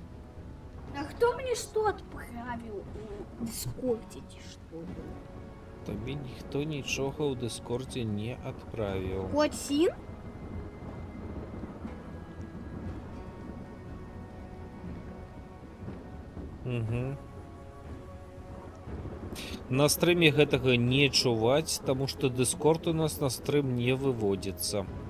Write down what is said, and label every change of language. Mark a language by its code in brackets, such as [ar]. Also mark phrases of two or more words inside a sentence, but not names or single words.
[ru] А кто мне что отправил в Дискорде, что ли? [be] Табе ніхто нічога ў Дыскордзе не адправіў. Котин? Угу. На стрыме гэтага не чуваць, таму што Дыскорд у нас на стрым не выводзіцца.